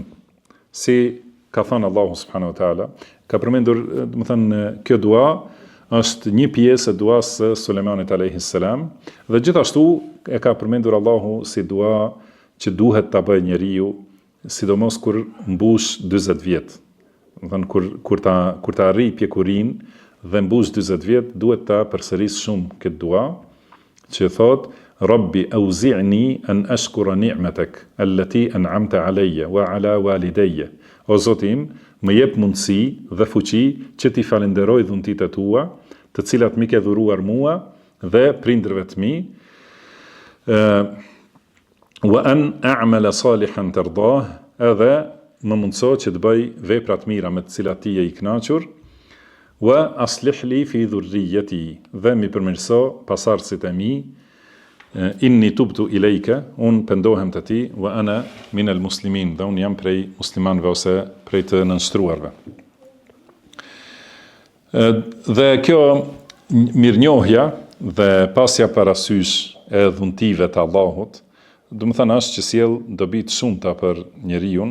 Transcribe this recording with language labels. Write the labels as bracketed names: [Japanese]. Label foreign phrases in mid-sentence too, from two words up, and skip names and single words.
[Albanian] Si ka thënë Allahu [Arabic] سبحانه وتعالى, [Albanian] ka përmendur, do të thënë kjo dua është një pjesë e duas së Sulejmanit [Arabic] عليه السلام, [Albanian] dhe gjithashtu e ka përmendur Allahu si dua që duhet ta bëjë njeriu, sidomos kur mbush 40 vjet. Do thënë kur ta arrijë pjekurinë dhe mbush 40 vjet, duhet ta përsërisë shumë këtë dua, që thot: [Arabic] رب أوزعني أن أشكر نعمتك التي أنعمت علي وعلى والدي. [Albanian] O Zoti im, më jep mundësi dhe fuqi që t'i falenderoj dhuntitë tua, të cilat mi ke dhuruar mua dhe prindërve të mi, [Arabic] وأن أعمل صالحا ترضاه, [Albanian] edhe më mundëso që të bëj vepra të mira me të cilat ti je i kënaqur, [Arabic] وأصلح لي في ذريتي, [Albanian] dhe mi përmirëso pasardhësit e mi, [Arabic] إني تبت إليك, [Albanian] unë pendohem të ti, [Arabic] وأنا من المسلمين, [Albanian] dhe unë jam prej muslimanve ose prej të nënshtruarve. Dhe kjo mirënjohja dhe pasja parasysh e dhuntive të Allahut, do të thënë është që sjell dobi të shumta për njeriu.